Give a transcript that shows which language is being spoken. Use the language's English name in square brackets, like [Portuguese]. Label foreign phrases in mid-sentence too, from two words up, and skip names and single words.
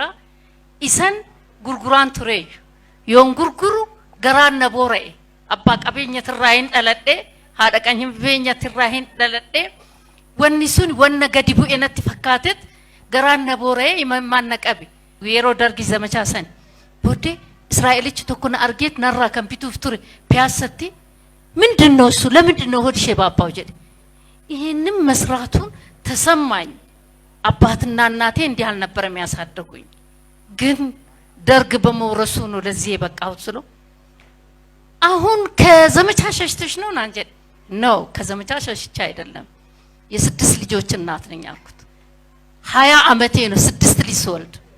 [Oromo] Isan gurguraan tureeyyu yoon gurguru garaan na boora'e abbaa qabeenyatirraa hin dhaladhee haadha qabeenyatirraa hin dhaladhee wanni sun wanna gadi bu'e natti fakkaatet garaan na boora'e imimmaan na qabe yeroo dargi zamachaa san booddee Israa'elichi tokko na argeet narraa kan bituuf ture piyaasatti [Amharic] ምንድነው እሱ ለምንድነው ሆድሽ የባባው ጀደ ይሄንን መስራቱን ተሰማኝ። አባትና እናቴ እንዲህ አልነበረም ያሳደጉኝ ግን ደርግ በመውረሱ ነው ለዚህ የበቃሁት ስለው አሁን ከዘመቻ ሸሽተሽ ነው አንጀት ነው ከዘመቻ ሸሽቼ አይደለም የስድስት ልጆች እናት ነኝ አልኩት 20 አመቴ ነው ስድስት ልጅ ስወልድ